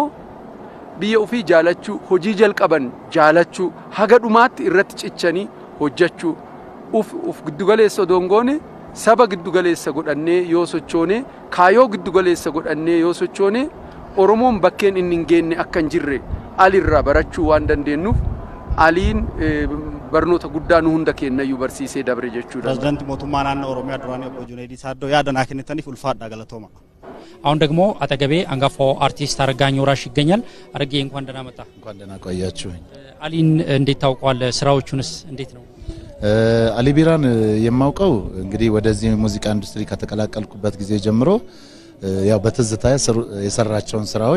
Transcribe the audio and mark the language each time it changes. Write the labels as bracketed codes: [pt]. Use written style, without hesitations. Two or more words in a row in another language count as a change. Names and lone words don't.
[om] biyya ofii jaalachuu hojii jalqaban jaalachuu haga dhumaatti irratti cichanii hojjechuu uf giddugaleessa dongoone saba giddugaleessa godhannee yoo sochoone kaayoo giddugaleessa godhannee yoo sochoone Oromoon bakkeen inni hin geenne akka hin jirre alirraa barachuu waan dandeenyuuf aliin barnoota guddaa nu hunda kennayyuu barsiisee dabre jechuudha. Pirezidaantii mootummaa naannoo Oromiyaa duraanii obbo Junaayid Saaddoo yaada naa kennitaniif ulfaadhaa galatooma. [am] አሁን ደግሞ አጠገቤ አንጋፋው አርቲስት አረጋኝ ወራሽ ይገኛል። አረጋኝ እንኳን ደህና መጣ። እንኳን ደህና ቆያችሁኝ። አሊን እንዴት ታውቋል? ስራዎቹንስ እንዴት ነው? አሊ ቢራን የማውቀው እንግዲህ ወደዚህ ሙዚቃ ኢንዱስትሪ ከተቀላቀልኩበት ጊዜ ጀምሮ ያው በትዝታ የሰራቸውን ስራዎች